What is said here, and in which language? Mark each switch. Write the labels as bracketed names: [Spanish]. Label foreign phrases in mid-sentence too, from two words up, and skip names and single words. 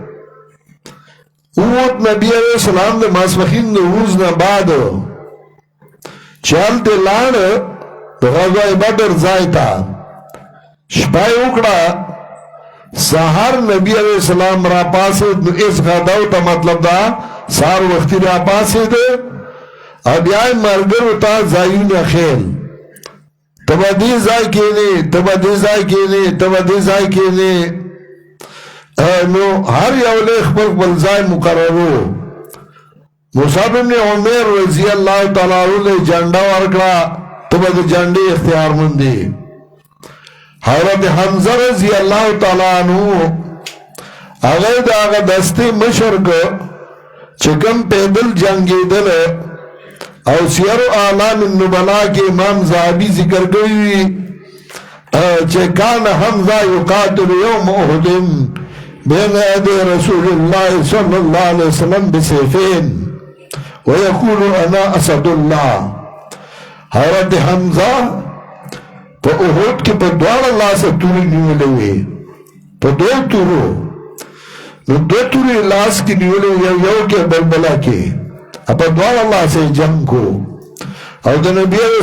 [Pashto] ووت نبی [Arabic] علیہ السلام [Pashto] د ماسپښین د لمونځ نه بعد چل ته لاړ د غزوه بدر ځای ته شپه یې وکړه سهار نبی [Arabic] علیہ السلام [Pashto] را پاسېد نو اس غداو ته مطلب دا سهار وختي را پاسېد او بیا یې ملګرو ته ځایونه ښیل ته به دې ځای کښېنې ته به دې ځای کښېنې ته به دې ځای کښېنې نو هر یو له خپل خپل ځای مقررو مصعب بن عمر [Arabic] رضی اللہ تعالی عنہ [Pashto] جنډه ورکړه ته به د جنډې اختیارمند دی حضرت حمزه [Arabic] رضی اللہ تعالی عنہ [Pashto] هغه د هغه دستې مشر چې کوم پیدل جنګېدل او سیر اعلام النبلا کې امام ذهبي ذکر کوي چې [Arabic] کان حمزه یقاتل یوم احد بین یدی رسول الله صلی الله علیه وسلم بسیفین ويقول انا اسد الله [Pashto] حضرت حمزه په احد کې په دوه لاسه توري نیولې وي په دوه تورو نو دوه توري لاس کې نیولې یو کې بلبلا کې په دوه لاسه جنگ کو او د نبی علیہ